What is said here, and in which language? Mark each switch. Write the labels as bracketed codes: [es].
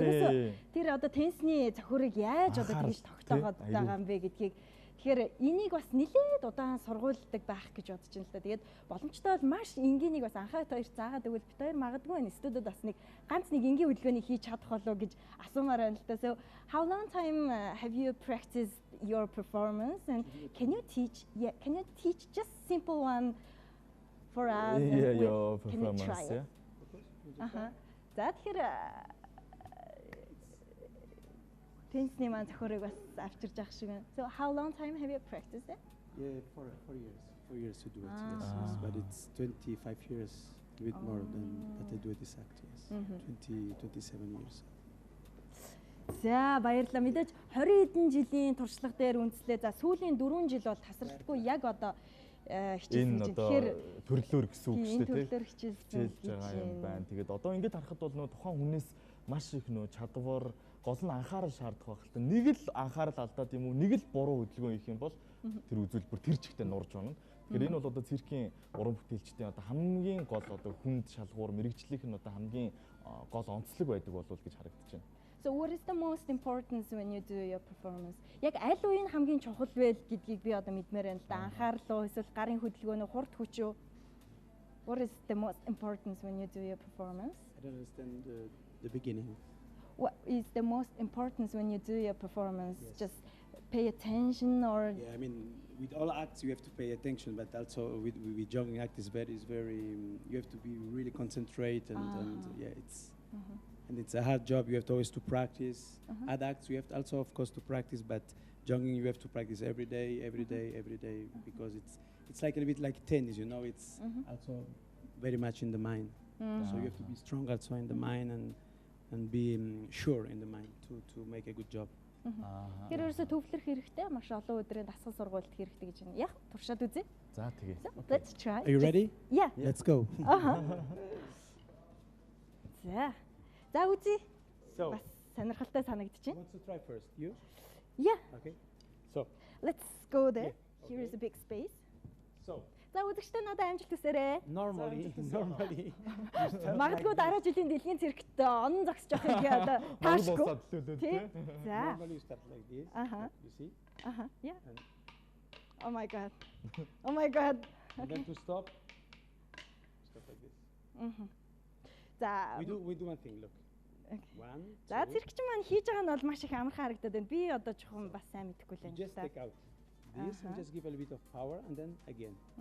[mn] Ерөөсөө тэр одоо теннисний цохиурыг яаж одоо тэгж тогтоогоод байгаа юм бэ гэдгийг тэгэхээр энийг бас нэлээд удаан сургуульдаг байх гэж бодож байна л да. Тэгээд боломжтой бол маш энгийнийг бас анхаад хоёр заагаад өгвөл бит хоёр магадгүй энэ студиуд бас нэг ганц нэг энгийн хөдөлгөөнийг хийж чадах болов гэж асуумаар байна л да. [en] So how long time have you practiced your performance and can you teach just simple one for us? Your performance. [mn] За тэгэхээр теннисний маань зохиорыг бас авчирж явах шиг байна. [en] So how long time have you practiced it? Yeah, 4 years. 4 years to do it. Yes. But it's 25 years, a bit more than that I do this act. Yes. 27 years. [mn] За баярлалаа. Мэдээж 20 хэдэн жилийн туршлага дээр үндэслээ. За сүүлийн 4 жил бол тасралтгүй яг одоо хичээлсэн чинь тэгэхээр төрлөөр гэсэн үг шүү дээ. Төрлөөр хичээлсэн байгаа юм байна. Тэгээд одоо ингэж харахад бол нөө тухайн хүнээс маш их нөө чадвар гол нь анхаарал шаардах байх л та. Нэг л анхаарал алдаад юм уу, нэг л буруу хөдөлгөөн хийх юм бол тэр үзүүлбэр тэр чигтээ нурж унана. Тэгэхээр энэ бол одоо циркийн уран бүтээлчдийн одоо хамгийн гол одоо хүнд шалгуур мэрэгчлийнх нь одоо хамгийн гол онцлог байдаг болов гэж харагдаж байна. [en] So what is the most important when you do your performance? [mn] Яг аль үеийн хамгийн чухал вэ гэдгийг би одоо мэдмээр байна л да. Анхаарал уу, эсвэл гарын хөдөлгөөнөө, хурд хүч үү? [en] What is the most important when you do your performance? I don't understand the beginning. What is the most important when you do your performance? Yes. Just pay attention or? Yeah, I mean, with all acts you have to pay attention, but also with jogging act is very you have to be really concentrate and yeah, it's and it's a hard job. You have to always to practice. Other acts you have to also of course to practice, but jogging you have to practice every day because it's like a bit like tennis, you know. It's also very much in the mind. So you have to be strong also in the mind and be sure in the mind to make a good job. [mn] Тэр ерөөсө төвлөрөх хэрэгтэй, маш олон өдрийн дасгал сургуульд хэрэгтэй гэж байна. Яг туршаад үзье. За тэгээ. [en] Let's try. Are you ready? Yeah. Let's go. [mn] За үзье. Бас сонирхолтой санагдчихэв. [en] Want to try first? You? Yeah. Okay. So, let's go there. Here is a big space. So, [mn] за үзэгчдээ надад амжилт хүсээрэй. [en] Normally. [mn] Магадгүй дараа жилийн дэлхийн циркт онон зогсож явах юм одоо таашгүй. За. [en] Normally you start like this. You see? Yeah. Oh my god. Oh my god. And then to stop like this. [mn] За. [en] We do one thing, look. Okay. One. [mn] За циркч маань хийж байгаа нь бол маш их амархан харагдаад байна. Би одоо жоохон бас сайн мэдэхгүй л байна. [en] Just take out this and just give a little bit of power and then again.